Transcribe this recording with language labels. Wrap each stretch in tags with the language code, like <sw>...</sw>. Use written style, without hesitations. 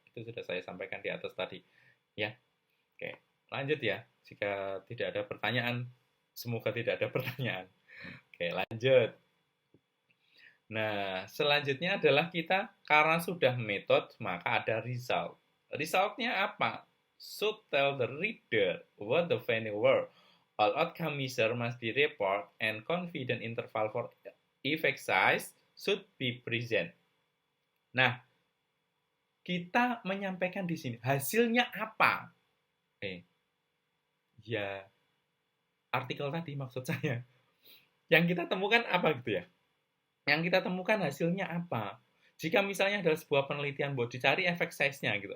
<id>Itu sudah saya sampaikan di atas tadi. Ya. Oke, lanjut ya. Jika tidak ada pertanyaan, semoga tidak ada pertanyaan. Oke, lanjut. Nah, selanjutnya adalah kita, karena sudah metode, maka ada result. Resultnya apa?</id> <en>Should tell the reader what the finding were. All outcome measure must be report and confident interval for effect size should be present.</en> <id>Nah, kita menyampaikan di sini hasilnya apa? Ya, artikel tadi maksud saya. Yang kita temukan apa gitu ya? Yang kita temukan hasilnya apa? Jika misalnya adalah sebuah penelitian buat dicari efek size-nya gitu.</id>